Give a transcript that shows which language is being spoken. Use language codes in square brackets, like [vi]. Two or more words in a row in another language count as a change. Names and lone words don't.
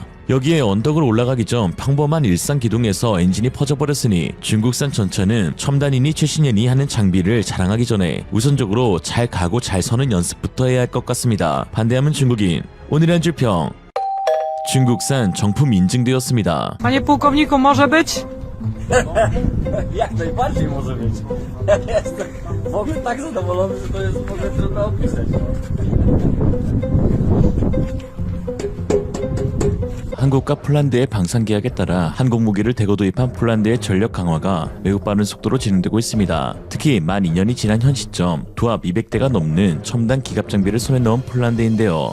[ko] 여기에 언덕을 올라가기 전 평범한 일상 기동에서 엔진이 퍼져버렸으니 중국산 전차는 첨단이니 최신이니 하는 장비를 자랑하기 전에 우선적으로 잘 가고 잘 서는 연습부터 해야 할 것 같습니다. 반대하면 중국인. 오늘의 한 줄 평. 중국산 정품 인증되었습니다. [pl] Panie pułkowniku, może być? Jak najbardziej może być. Jestem w ogóle tak zadowolony, że to jest w ogóle trudno opisać. [ko] 한국과 폴란드의 방산 계약에 따라 한국 무기를 대거 도입한 폴란드의 전력 강화가 매우 빠른 속도로 진행되고 있습니다. 특히 만 2년이 지난 현 시점 도합 200대가 넘는 첨단 기갑 장비를 손에 넣은 폴란드인데요.